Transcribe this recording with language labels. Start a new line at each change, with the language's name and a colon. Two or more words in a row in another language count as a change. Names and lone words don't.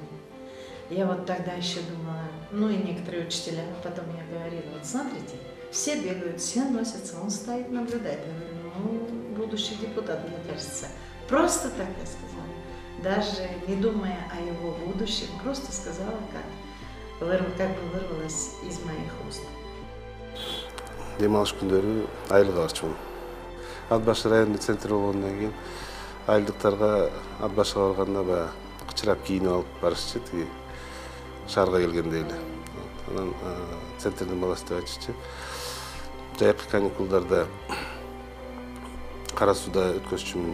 Russian: Я вот тогда еще думала, ну и некоторые учителя, потом я говорила, вот смотрите, все бегают, все носятся, он стоит, наблюдает. Я говорю, ну, будущий депутат, мне кажется. Просто так я сказала, даже не думая о его будущем, просто сказала, как бы вырвалось из моих уст.
Kyrgyz: Демалыш күндөрү айылга барчумун. Ат башы райондук центр болгондон кийин айылдыктарга ат башыга барганда кычырап кийинип алып барышчы, тиги шаарга келгенде эле. Анан центрдин баласы деп айтышчы. Жайкы каникулдарда Кара сууда өткөзчүмүн.